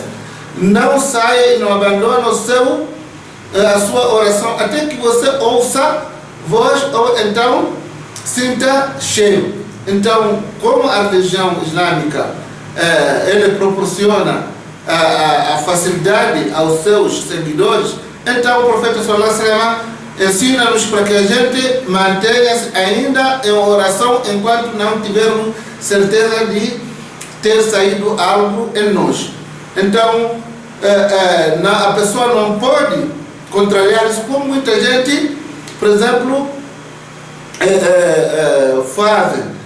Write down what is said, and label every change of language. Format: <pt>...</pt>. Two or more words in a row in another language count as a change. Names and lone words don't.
<pt>Não saia e não abandone a sua oração até que você ouça voz ou então sinta cheiro. Então, como a religião islâmica ele proporciona a facilidade aos seus seguidores, então o profeta</pt> <ar>صلى الله عليه وسلم</ar> <pt>ensina-nos para que a gente mantenha-se ainda em oração enquanto não tivermos certeza de ter saído algo em nós. Então, a pessoa não pode contrariar isso, como muita gente, por exemplo, faz.</pt>